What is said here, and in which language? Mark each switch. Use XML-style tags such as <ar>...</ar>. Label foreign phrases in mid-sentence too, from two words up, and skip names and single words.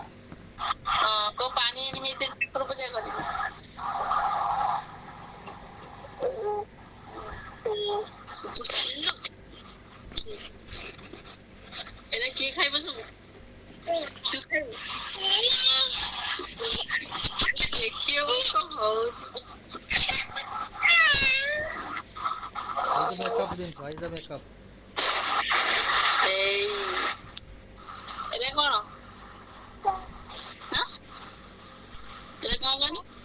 <or>କୋ ପାଣି ଆଣିବି ଏତେ ଠାକୁର ପୂଜା କରିବି ଏଇଟା କିଏ ଖାଇବ ସବୁ? ତୁ ଖାଇବୁ? ଦେଖିବାକୁ କଣ ହଉଛି</or> <bn>মেকআপ জিনিস ভাই এটা মেকআপ এই এটা କଣ?</bn> <or>এটা କଣ କହନି?</or>